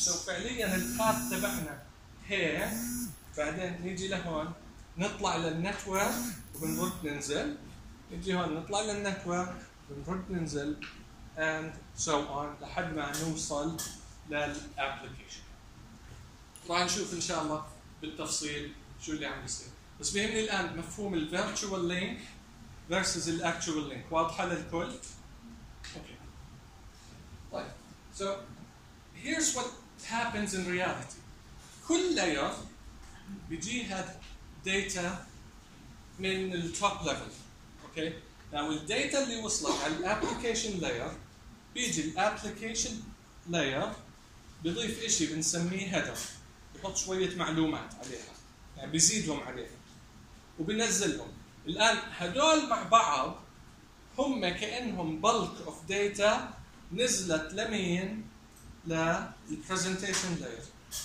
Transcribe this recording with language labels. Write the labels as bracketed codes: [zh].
[ar] سو فعليا الباث تبعنا هيك، بعدين نيجي لهون نطلع للنتورك وبنرد ننزل، نيجي هون نطلع للنتورك بنرد ننزل [en] and so on [ar] لحد ما نوصل للابلكيشن. راح نشوف ان شاء الله بالتفصيل شو اللي عم يصير، بس بيهمني الان مفهوم الفيرتشوال لينك versus الاكتوال لينك واضحه للكل. [en] okay [ar] طيب [en] So here's what happens in reality. [ar] كل layer بيجيها data من الـ top level. okay [en] Now the data [ar] اللي وصلت على application layer بيجي application layer بيضيف إشي بنسميه هدف بحط شوية معلومات عليها يعني بيزيدهم عليها وبنزلهم. الآن هدول مع بعض هم كأنهم [en] bulk of data [ar] نزلت لمين؟ لل presentation layer.